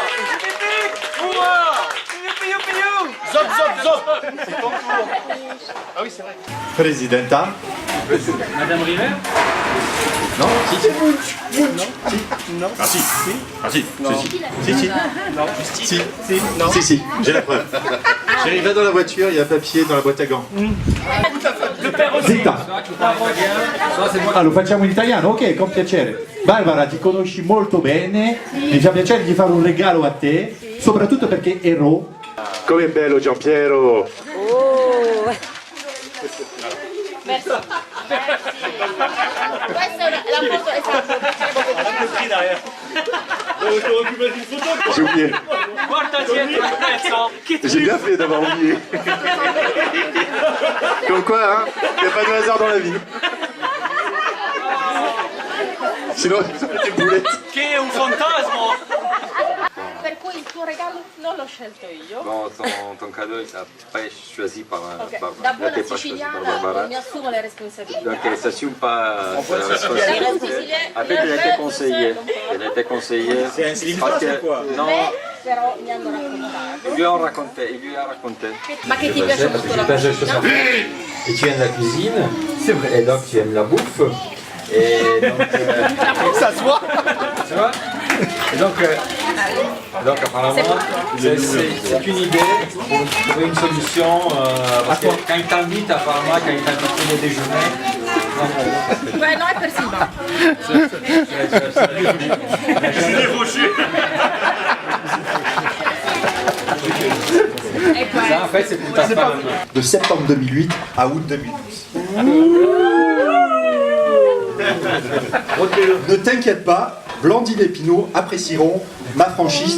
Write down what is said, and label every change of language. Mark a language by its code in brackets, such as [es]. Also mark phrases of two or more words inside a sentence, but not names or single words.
[fr] Zop, zop, zop. C'est ton tour. Ah oui, c'est vrai. Presidenta. Madame River? Non, si. Non. Ah si. Ah si. Non. Si. Non, justice. Si, si, j'ai la preuve. Chérie, va dans la voiture, il y a un papier dans la boîte à gants. [it] Zitta. Ah, lo facciamo in italiano? Ok, con piacere. Barbara, ti conosci molto bene, mi fa piacere di fare un regalo a te, soprattutto perché ero... Come è bello Giampiero! [fr] Oh. Merci. [it] Questa è la foto esatta. [fr] J'ai oublié. J'ai bien fait d'avoir oublié. Comme quoi, hein, il n'y a pas de hasard dans la vie. Sinon, ça fait des boulettes. [it] Che è un fantasma! Per cui il tuo regalo non l'ho scelto io. [fr] Bon, ton cadeau, il n'a pas choisi par Barbara. [it] Da [fr] Il n'a [it] buona [fr] pas choisi par [it] siciliana [fr] Barbara. [it] mi assumo le responsabilità. [fr] Donc, elle ne s'assume pas sa responsabilité. En fait, elle a été conseillée. Elle a été conseillée. C'est un célibat, quoi. Non, [it] Però mi hanno raccontato. [fr] il lui a raconté. [it] Ma che ti piace molto la cucina? [fr] Et tu aimes la cuisine. C'est vrai. Et donc, tu aimes la bouffe. Et donc, ça se voit. Tu vois. Et donc apparemment, c'est une idée pour trouver une solution. Parce que quand il t'invite, apparemment, quand il t'invite pour le déjeuner. [it] Beh, no, è per Silva. [fr] Ça, en fait, c'est pour ta femme. De septembre 2008 à août 2012. Ne t'inquiète pas, Blandine et Pinot apprécieront ma franchise.